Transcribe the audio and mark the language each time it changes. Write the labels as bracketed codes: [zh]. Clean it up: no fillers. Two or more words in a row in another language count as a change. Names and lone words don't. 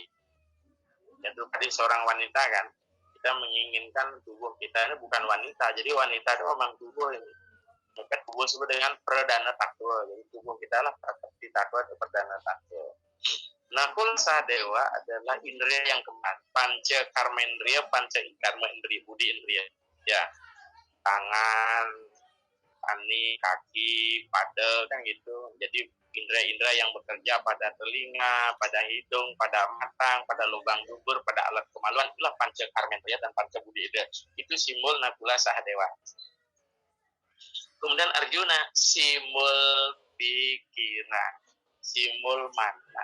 [id] Ya, Drupadi seorang wanita kan. Kita menginginkan tubuh kita ini bukan wanita. Jadi wanita itu memang tubuh ini. Maka tubuh disebut dengan perdana takwa. Jadi tubuh kita lah prakti takwa atau perdana takwa. Nakul Sadewa adalah indria yang keempat. Panca karmendriya, panca karma indriya, budi indriya. Ya, tangan, ani, kaki, pada kan gitu. Jadi indera-indera yang bekerja pada telinga, pada hidung, pada mata, pada lubang dubur, pada alat kemaluan, itulah panca karmendriya dan panca budi indriya. Itu simbol Nakula Sahadewa. Kemudian Arjuna, simbol pikiran, simbol mana.